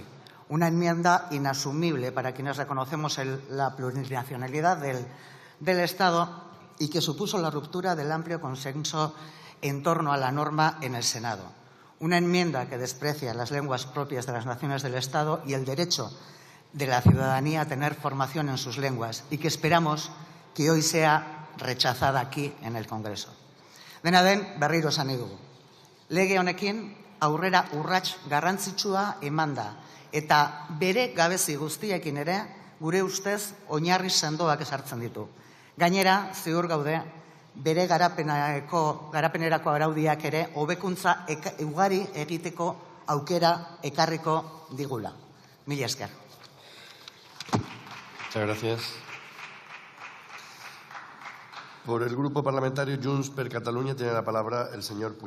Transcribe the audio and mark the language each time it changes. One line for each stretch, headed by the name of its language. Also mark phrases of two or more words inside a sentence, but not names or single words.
Spanish: Una enmienda inasumible para quienes reconocemos la plurinacionalidad del Estado y que supuso la ruptura del amplio consenso en torno a la norma en el Senado. Una enmienda que desprecia las lenguas propias de las naciones del Estado y el derecho de la ciudadanía a tener formación en sus lenguas, y que esperamos que hoy sea rechazada aquí en el Congreso.
Basque: Dena den, berriro esan nahi dugu. Lege honekin aurrera urrats garrantzitsua eman da, eta bere gabezi guztiekin ere gure ustez oinarri sendoak ezartzen ditu. Gainera, ziur gaude, bere garapenerako araudiak ere hobekuntza ugari egiteko aukera ekarriko digula. Mila esker.
Spanish: Muchas gracias. Por el Grupo Parlamentario Junts per Catalunya tiene la palabra el señor